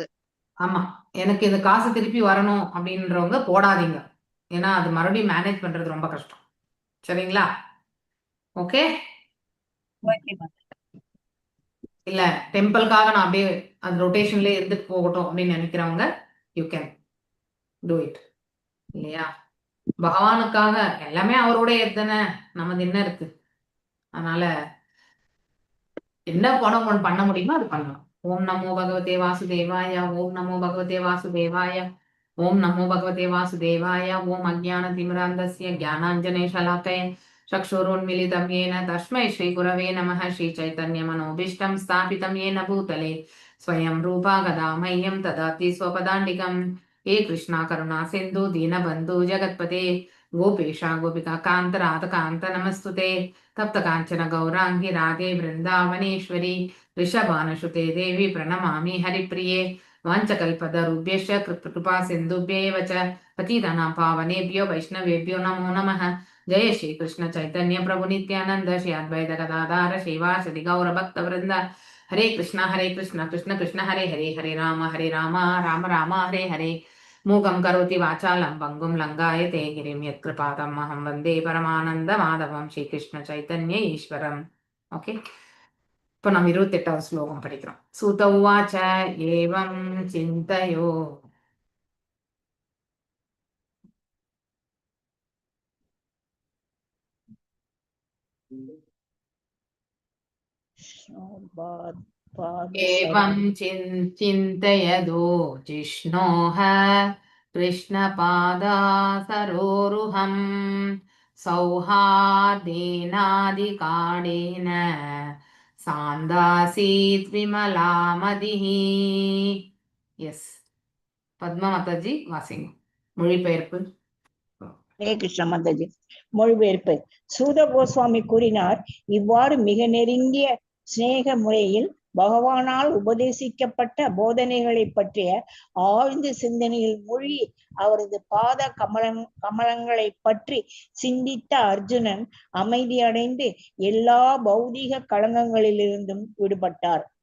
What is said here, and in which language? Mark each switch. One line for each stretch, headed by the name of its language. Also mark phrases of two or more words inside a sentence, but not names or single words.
Tamil: ஆமா, எனக்கு இந்த காசு திருப்பி வரணும் அப்படின்றவங்க போடாதீங்க. ஏன்னா அது மறுபடியும் மேனேஜ் பண்றது ரொம்ப கஷ்டம். சரிங்களா? ஓகே, இல்ல டெம்பிளுக்காக நான் அப்படியே அது ரொட்டேஷன்லயே இருந்துட்டு போகட்டும் அப்படின்னு நினைக்கிறவங்க
English: you can do it.
Tamil: இல்லையா? பகவானுக்காக எல்லாமே அவருடைய தானே, நமது என்ன இருக்கு? அதனால என்ன பணம் பண்ண முடியுமோ அது பண்ணலாம்.
Sanskrit: ॐ नमो भगवते वासुदेवाय ॐ नमो भगवते वासुदेवाय ॐ नमो भगवते वासुदेवाय ॐ अज्ञान तिमिरान्धस्य ज्ञानाञ्जन शलाकया चक्षुरुन्मीलितं येन तस्मै श्री गुरवे नमः. श्री चैतन्य मनोभीष्टं स्थापितं येन भूतले स्वयं रूपा गदा मह्यं ददाति स्वपदान्तिकं. हे कृष्णा करुणा सिन्धु दीनबन्धु जगत्पते गोपेशा गोपिका कान्त राधा कान्त नमस्तुते. तप्त कांचन गौरांगी राधे वृंदावनेश्वरी ऋषभानुसुते देवी प्रणमामि हरिप्रिये. वाञ्छकल्पतरुभ्यश्च कृपा सिन्धुभ्येव च पतितानां पावनेभ्यो वैष्णवेभ्यो नमो नमः. जय श्री कृष्ण चैतन्य प्रभु नित्यानंद श्री अद्वैत गदाधार श्रीवासदि गौर भक्त वृंद. हरे कृष्ण कृष्ण कृष्ण हरे हरे, हरे राम राम राम हरे हरे. मूकं करोति वाचालं पङ्गुं लङ्घायते गिरिं यत्कृपातमहं वन्दे परमानन्दमाधवं श्रीकृष्ण चैतन्य ईश्वरम्.
Tamil: ஓகே, இப்போ நம்ம 28வது ஸ்லோகம் படிக்கிறோம்.
Sanskrit: सूत उवाच एवं चिन्तयो एवं चिन्तयदो जिष्णोः कृष्णपादासरोरुहम् सौहार्देनादिकाडेन सान्दासीत् विमलामदिः.
Tamil: எஸ், பத்மா மாதாஜி வாசிங்க. மொழிபெயர்ப்பு. ஹரே கிருஷ்ண மாதாஜி. மொழிபெயர்ப்பு. சூத கோஸ்வாமி கூறினார், இவ்வாறு மிக நெருங்கிய சிநேக முறையில் பகவானால் உபதேசிக்கப்பட்ட போதனைகளை பற்றிய ஆழ்ந்த சிந்தனையில் மூழ்கி அவரது பாத கமலங்களை பற்றி சிந்தித்த அர்ஜுனன் அமைதியடைந்து எல்லா பௌதீக களங்கங்களிலிருந்தும் விடுபட்டார்.